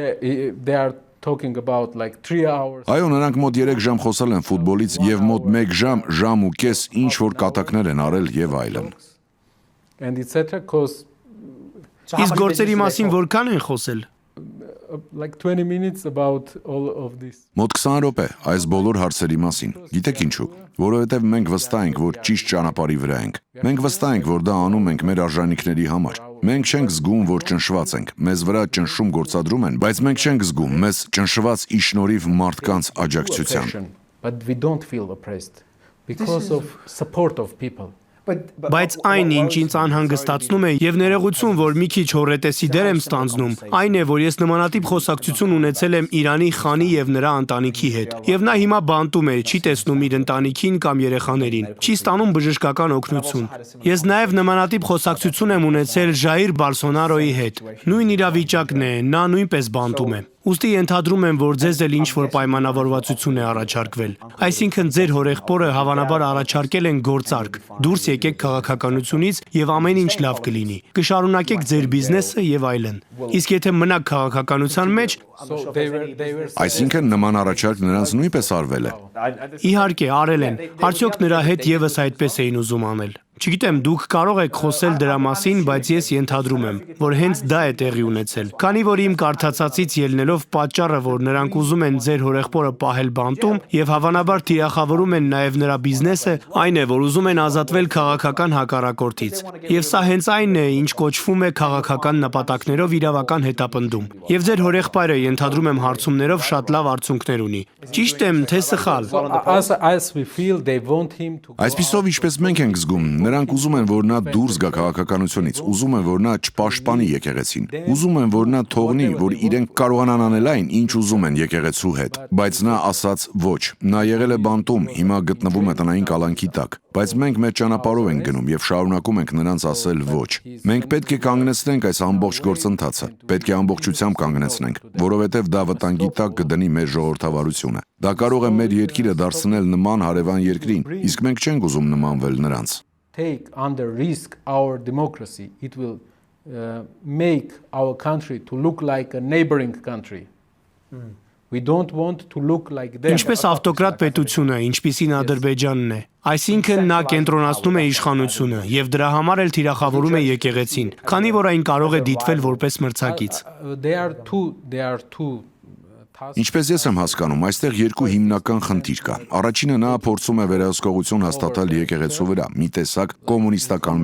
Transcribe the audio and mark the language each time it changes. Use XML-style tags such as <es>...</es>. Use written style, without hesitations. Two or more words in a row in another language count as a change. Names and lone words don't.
<en>Yeah, they are talking about like 3 hours.</en> <hy>Այո, նրանք մոտ 3 ժամ խոսել են ֆուտբոլից եւ մոտ 1 ժամ ու կես ինչ որ կատակներ են արել եւ այլն։</hy> <en>And etc. Because</en> <hy>Իսկ գործերի մասին որքան են խոսել։</hy> <en>like 20 minutes about all of this.</en> <hy>Մոտ 20 րոպե այս բոլոր հարցերի մասին։ Գիտեք ինչու։ Որովհետև մենք վստահ ենք, որ ճիշտ ճանապարհի վրա ենք։ Մենք վստահ ենք, որ դա անում ենք մեր արժանինքների համար։ Մենք չենք զգում, որ ճնշված ենք։ Մեզ վրա ճնշում գործադրում են, բայց մենք չենք զգում մեզ ճնշված ի շնորհիվ մարդկանց աջակցության։</hy> <en>But we don't feel oppressed because of support of people.</en> <hy>Բայց այն, ինչ ինձ անհանգստացնում է եւ ներողություն, որ մի քիչ հորետեսի դեր եմ ստանձնում, այն է, որ ես նմանատիպ խոսակցություն ունեցել եմ Իրանի խանի եւ նրա ընտանիքի հետ։ Եվ նա հիմա բանտում է, չի տեսնում իր ընտանիքին կամ երեխաներին, չի ստանում բժշկական օգնություն։ Ես նաեւ նմանատիպ խոսակցություն եմ ունեցել Ժայիր Բոլսոնարոյի հետ։ Նույն իրավիճակն է, նա նույնպես բանտում է։ Ուստի ենթադրում եմ, որ ձեզ էլ ինչ-որ պայմանավորվածություն է առաջարկվել։ Այսինքն ձեր հորեղբորը հավանաբար առաջարկել են գործարք։ Դուրս եկեք քաղաքականությունից եւ ամեն ինչ լավ կլինի։ Կշարունակեք ձեր բիզնեսը եւ այլն։ Իսկ եթե մնաք քաղաքականության մեջ,</hy> <en>So they were</en> <hy>Այսինքն նման առաջարկ նրանց նույնպես արվել է։ իհարկե արել են։ Արդյոք նրա հետ եւս այդպես էին ուզում անել։ Չգիտեմ, դուք կարող եք խոսել դրա մասին, բայց ես ենթադրում եմ, որ հենց դա է տեղի ունեցել։ Քանի որ իմ կարդացածից ելնելով պատճառը, որ նրանք ուզում են ձեր հորեղբորը պահել բանտում եւ հավանաբար թիրախավորում են նաեւ նրա բիզնեսը, այն է, որ ուզում են ազատվել քաղաքական հակառակորդից։ Եվ սա հենց այն է, ինչ կոչվում է քաղաքական նպատակներով իրավական հետապնդում։ Եվ ձեր հորեղբայրը ենթադրում եմ հարցումներով շատ լավ արդյունքներ ունի։ Ճիշտ եմ, թե սխալ։</hy> <en>As we feel, they want him to.</en> <hy>Այսպիսով ինչպես մենք ենք զգում, նրանք ուզում են, որ նա դուրս գա քաղաքականությունից, ուզում են, որ նա չպաշտպանի եկեղեցին, ուզում են, որ նա թողնի, որ իրենք կարողանան անել այն, ինչ ուզում են եկեղեցու հետ, բայց նա ասաց ոչ, նա եղել է բանտում, հիմա գտնվում է տնային կալանքի տակ, բայց մենք մեր ճանապարհով ենք գնում եւ շարունակում ենք նրանց ասել ոչ։ Մենք պետք է կանգնեցնենք այս ամբողջ գործընթացը, պետք է ամբողջությամբ կանգնեցնենք, որովհետեւ դա վտանգի տակ կդնի մեր ժողովրդավարությունը։ Դա կարող է մեր երկիրը դարձնել նման հարևան երկրին, իսկ մենք չենք ուզում նմանվել նրանց։</hy> <en>Take under risk our democracy, it will make our country to look like a neighboring country. We don't want to look like them.</en> <hy>Ինչպես ավտոկրատ պետությունը, ինչպիսին Ադրբեջանն է։ Այսինքն նա կենտրոնացնում է իշխանությունը եւ դրա համար էլ թիրախավորում է եկեղեցին, քանի որ այն կարող է դիտվել որպես մրցակից։</hy> <en>They are two</en> <hy>Ինչպես ես եմ հասկանում, այստեղ երկու հիմնական խնդիր կա։ Առաջինը նա փորձում է վերահսկողություն հաստատել եկեղեցու վրա, մի տեսակ կոմունիստական</hy>